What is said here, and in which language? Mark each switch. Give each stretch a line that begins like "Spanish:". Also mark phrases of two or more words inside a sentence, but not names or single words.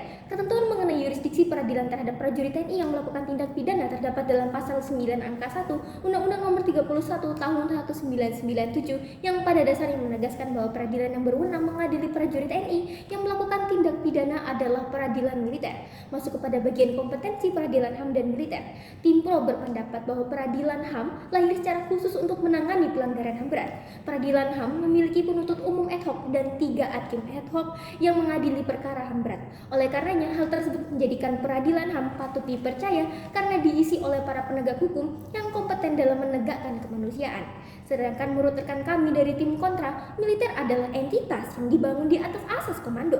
Indonesian: Ketentuan mengenai yurisdiksi peradilan terhadap prajurit TNI yang melakukan tindak pidana terdapat dalam pasal 9 angka 1 Undang-Undang Nomor 31 Tahun 1997 yang pada dasarnya menegaskan bahwa peradilan yang berwenang mengadili prajurit TNI yang melakukan tindak pidana adalah peradilan militer. Masuk kepada bagian kompetensi peradilan HAM dan militer. Tim Pro berpendapat bahwa peradilan HAM lahir secara khusus untuk menangani pelanggaran HAM berat. Peradilan HAM memiliki penuntut umum ad hoc dan 3 hakim ad hoc yang mengadili perkara HAM berat. Oleh karenanya, hal tersebut menjadikan peradilan HAM patut dipercaya karena diisi oleh para penegak hukum yang kompeten dalam menegakkan kemanusiaan. Sedangkan menurut rekan kami dari tim kontra, militer adalah entitas yang dibangun di atas asas komando.